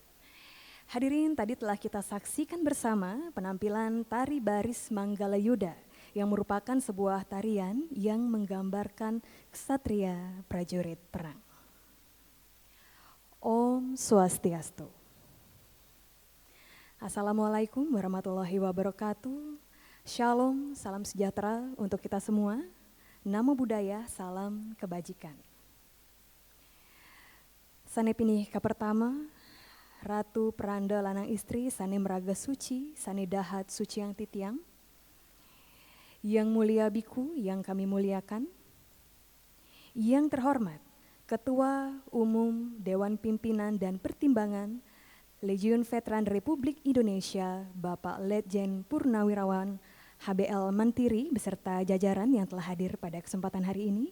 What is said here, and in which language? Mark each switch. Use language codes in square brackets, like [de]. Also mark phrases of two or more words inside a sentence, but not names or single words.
[id] Hadirin, tadi telah kita saksikan bersama penampilan Tari Baris Manggalayuda yang merupakan sebuah tarian yang menggambarkan ksatria prajurit perang. [sa] Om Swastiastu. [ar] السلام عليكم ورحمة الله وبركاته. [id] Shalom, salam sejahtera untuk kita semua. [pi] Namo Buddhaya, [id] salam kebajikan. [ban] Sanepinih pertama, Ratu Peranda Lanang Istri Sane Meraga Suci, Sane Dahat Suci yang Titiang. [id] Yang mulia biku yang kami muliakan. Yang terhormat, Ketua Umum Dewan Pimpinan dan Pertimbangan Legiun Veteran Republik Indonesia, Bapak Letjen Purnawirawan HBL Mantiri beserta jajaran yang telah hadir pada kesempatan hari ini.